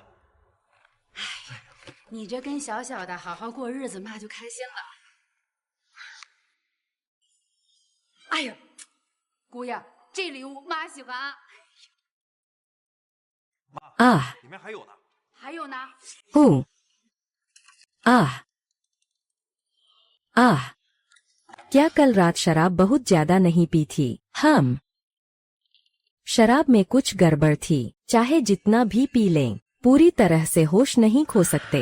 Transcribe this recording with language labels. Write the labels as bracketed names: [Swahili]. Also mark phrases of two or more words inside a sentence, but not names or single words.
[Chinese] 哎，你这跟小小的好好过日子，妈就开心了。哎呦，姑爷，这礼物妈喜欢啊。妈，啊，里面还有呢。还有呢。 [Hindi] आह आह क्या कल रात शराब बहुत ज्यादा नहीं पी थी? हम शराब में कुछ गड़बड़ थी, चाहे जितना भी पी लें पूरी तरह से होश नहीं खो सकते।